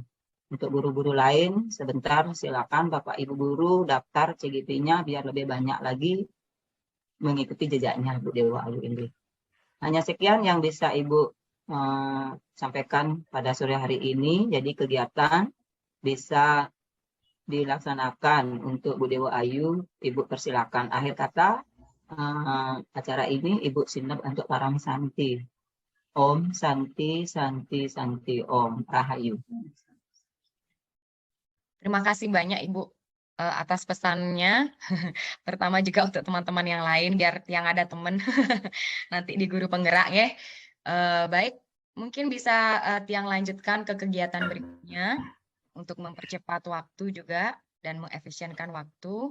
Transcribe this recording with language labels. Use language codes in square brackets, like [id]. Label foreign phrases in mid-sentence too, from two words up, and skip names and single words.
[id] Untuk guru-guru lain, sebentar silakan Bapak Ibu guru daftar CGP-nya biar lebih banyak lagi mengikuti jejaknya Bu Dewa Ayu Indri. Hanya sekian yang bisa Ibu sampaikan pada sore hari ini. Jadi kegiatan bisa dilaksanakan untuk Bu Dewa Ayu. Ibu persilakan. Akhir kata acara ini Ibu Sinep untuk para Santi. [sa] Om Santi Santi Santi Om Rahayu. [id] Terima kasih banyak Ibu atas pesannya. Pertama juga untuk teman-teman yang lain, biar yang ada teman nanti di guru penggerak ya. Baik, mungkin bisa Tiang lanjutkan ke kegiatan berikutnya untuk mempercepat waktu juga dan mengefisienkan waktu.